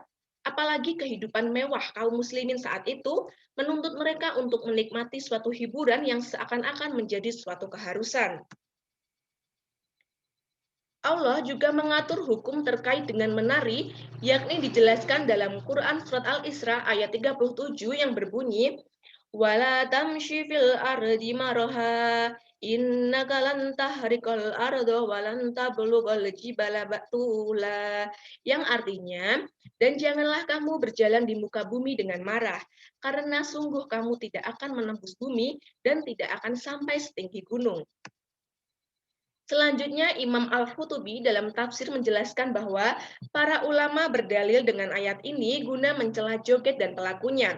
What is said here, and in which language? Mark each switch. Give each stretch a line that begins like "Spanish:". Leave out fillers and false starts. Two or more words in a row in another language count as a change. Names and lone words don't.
Indonesian: Apalagi kehidupan mewah kaum muslimin saat itu menuntut mereka untuk menikmati suatu hiburan yang seakan-akan menjadi suatu keharusan. Allah juga mengatur hukum terkait dengan menari, yakni dijelaskan dalam Quran Surat Al-Isra ayat 37 yang berbunyi,
Arabic: "ولا تمش في الأرض مرحا إنك لن تخرق الأرض ولن تبلغ الجبال طولا."
Indonesian: Yang artinya, dan janganlah kamu berjalan di muka bumi dengan marah, karena sungguh kamu tidak akan menembus bumi dan tidak akan sampai setinggi gunung. Selanjutnya, Imam Al-Qutubi dalam tafsir menjelaskan bahwa para ulama berdalil dengan ayat ini guna mencela joget dan pelakunya.